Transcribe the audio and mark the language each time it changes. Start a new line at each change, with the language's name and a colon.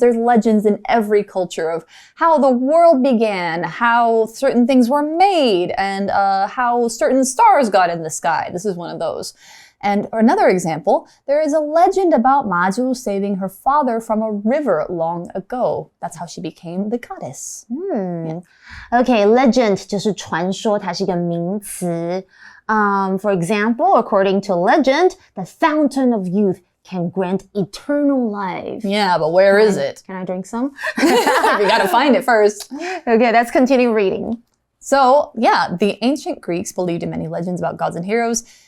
English: There's legends in every culture of how the world began, how certain things were made, and how certain stars got in the sky. This is one of those. And another example, there is a legend about Maju saving her father from a river long ago. That's how she became the goddess.
Chinese: Okay, legend 就是传说，它是一个名词。
English: For example, according to legend, the fountain of youth can grant eternal life. Yeah, but where is it? Can I drink some? You gotta find it first. Okay, let's continue reading. So, yeah, the ancient Greeks believed in many legends about gods and heroes.